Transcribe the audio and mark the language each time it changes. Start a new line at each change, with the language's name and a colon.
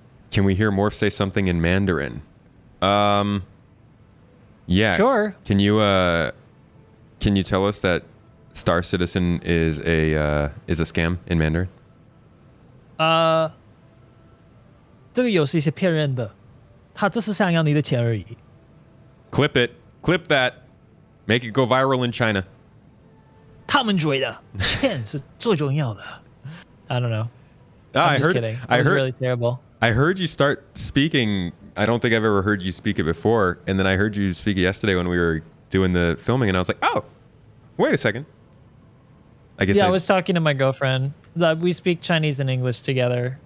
English: Can we hear Morph say something in Mandarin? Yeah. Sure. Can you tell us that Star Citizen is a scam in Mandarin?
Chinese: 这个游戏是骗人的，他只是想要你的钱而已。
English: Clip it. Clip that. Make it go viral in China.
Chinese: 他们觉得钱是最重要的。
English: I don't know. Ah, I'm just kidding. It was really terrible. I heard you start speaking. I don't think I've ever heard you speak it before. And then I heard you speak it yesterday when we were doing the filming, and I was like, oh, wait a second. I guess I was talking to my girlfriend. We speak Chinese and English together.